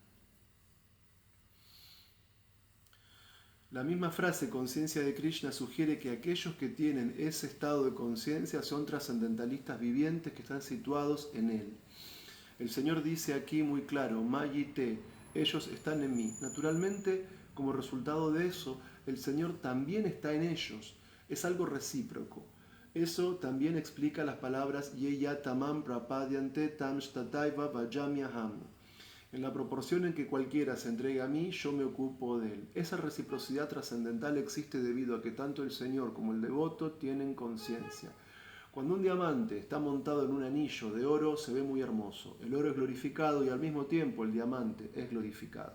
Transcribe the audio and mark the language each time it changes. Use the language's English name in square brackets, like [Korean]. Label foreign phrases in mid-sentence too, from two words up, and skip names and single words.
[Spanish] La misma frase conciencia de Krishna sugiere que aquellos que tienen ese estado de conciencia son trascendentalistas vivientes que están situados en él. El Señor dice aquí muy claro, Mayite, ellos están en mí. Naturalmente, como resultado de eso, el Señor también está en ellos. Es algo recíproco. Eso también explica las palabras [Sanskrit] येय तमम् प्रपद्यन्ते तम् श्टतैव वजाम्यहम्. [Spanish] En la proporción en que cualquiera se entregue a mí, yo me ocupo de él. Esa reciprocidad trascendental existe debido a que tanto el Señor como el devoto tienen conciencia. Cuando un diamante está montado en un anillo de oro, se ve muy hermoso. El oro es glorificado y al mismo tiempo el diamante es glorificado.